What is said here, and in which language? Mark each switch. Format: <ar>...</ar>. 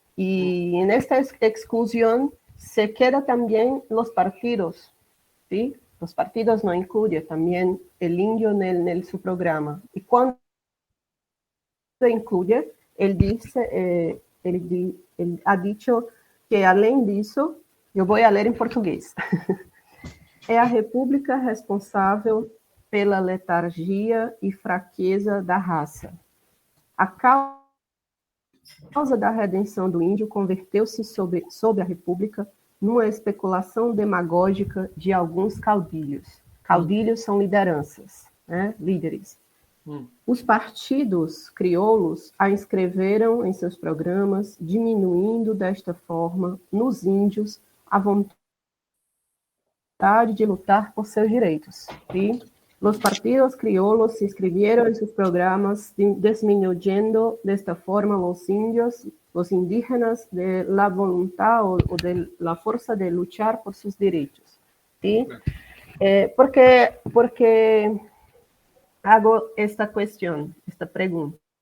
<es>Y en esta exclusión se queda también los partidos, ¿sí? Los partidos no incluyen también el indio en su programa. Y cuando incluye, él ha dicho que,</es> <pt>além disso, eu vou ler em português, é a república responsável pela letargia e fraqueza da raça. A causa causa da redenção do índio converteu-se sob a República numa especulação demagógica de alguns caudilhos. Caudilhos são lideranças, né? Líderes. Os partidos crioulos a inscreveram em seus programas, diminuindo desta forma nos índios a vontade de lutar por seus direitos.</pt> <es>¿Sí? Los partidos criollos se inscribieron en sus programas disminuyendo de esta forma los indios, los indígenas, de la voluntad o de la fuerza de luchar por sus derechos. ¿Sí? Porque hago esta cuestión, esta pregunta.</es>